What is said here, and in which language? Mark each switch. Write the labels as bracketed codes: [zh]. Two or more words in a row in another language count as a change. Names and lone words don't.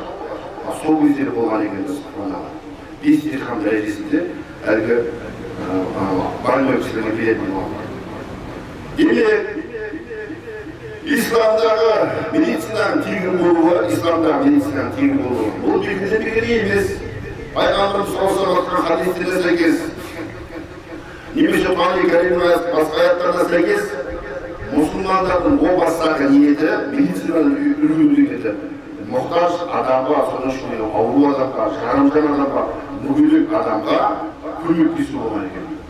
[kk] Сол кездері болған екен біз. 5 дирхам дәрежесінде әлгі больной кісілерге беретін болған. Демек, исламдағы медицинаның тегін болуы, бұл белгілі бекер емес. Пайғамбарымыз [ar] صلى الله عليه وسلم [kk] хадисіне сәйкес, немесе Құран кәрімнің басқа аяттарына сәйкес, мұсылмандардың о бастағы ниеті медицинаның үлгілі еді. Мұқтаж адамға, соның ішінде ауру адамға, жарымжан адамға, мүгедек адамға көмектесу болған екен.